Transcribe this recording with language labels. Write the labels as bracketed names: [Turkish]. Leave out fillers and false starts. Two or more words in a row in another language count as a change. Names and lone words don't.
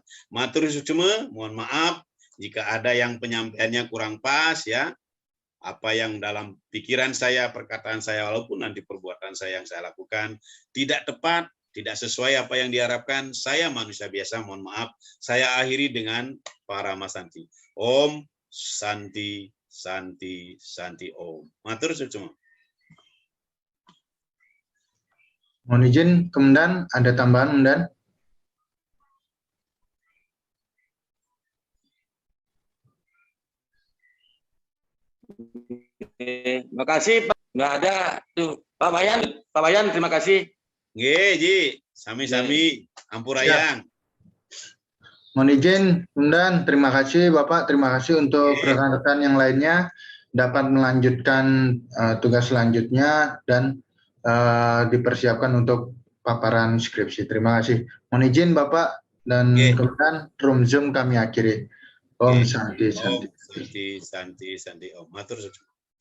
[Balinese] Matur sucuma, [Indonesian] mohon maaf jika ada yang penyampaiannya kurang pas ya. Apa yang dalam pikiran saya, perkataan saya, walaupun nanti perbuatan saya yang saya lakukan tidak tepat, tidak sesuai apa yang diharapkan, saya manusia biasa, mohon maaf. Saya akhiri dengan Parama Santi. [Sanskrit] Om Santi, Santi, Santi Om. [Balinese] Matur sucuma. [Indonesian] Mohon izin, Kemendan, ada tambahan, Kemendan? Terima kasih, Pak. Nggak ada tuh Pak Bayan, terima kasih. [Balinese] Nggih, Ji, sami-sami, ampurayang. [Indonesian] Mohon izin, Kemendan, terima kasih Bapak, terima kasih untuk rekan-rekan yang lainnya dapat melanjutkan tugas selanjutnya dan dipersiapkan untuk paparan skripsi. Terima kasih. Mohon izin Bapak dan Kemendan, room Zoom kami akhiri. [Sanskrit] Om Santi, Santi. Santi, Santi, Santi Om. [Balinese] Matur sucuma.